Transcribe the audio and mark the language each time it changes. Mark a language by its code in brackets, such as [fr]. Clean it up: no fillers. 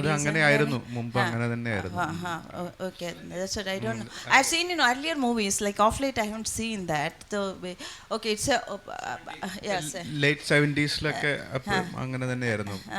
[ml] അത് അങ്ങനെയായിരുന്നു മുമ്പ്, അങ്ങനെ തന്നെയായിരുന്നു. [en] Okay, that's what I don't know. I've seen in earlier movies, like off late I haven't seen that. So okay, it's a yes, late 70s [ml] അങ്ങനെ തന്നെയായിരുന്നു.